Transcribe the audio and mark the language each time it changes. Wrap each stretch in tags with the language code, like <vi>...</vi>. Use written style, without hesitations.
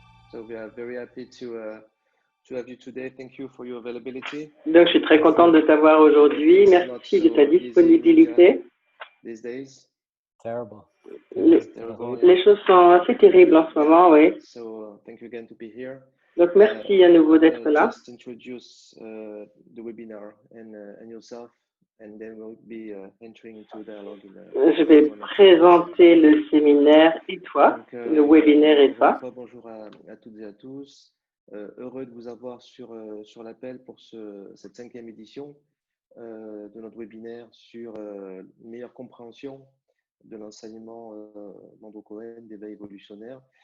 <en>So we are very happy to have you today. Thank you for your availability.</en> <fr>Donc, je suis très contente de t'avoir aujourd'hui. Merci de ta disponibilité.</fr> <en>These days. Terrible.</en> <fr>Les choses sont assez terribles en ce moment, oui.</fr> <en>So thank you again to be here.</en> <fr>Donc, merci à nouveau d'être là.</fr> <en>Just introduce the webinar and yourself, and then we'll be entering into dialogue.</en> <fr>Je vais présenter le séminaire et toi, donc, le webinaire et toi. Bonjour à toutes et à tous. Heureux de vous avoir sur l'appel pour cette 5e édition de notre webinaire sur meilleure compréhension de l'enseignement d'Andrew Cohen d'éveil évolutionnaire.</fr>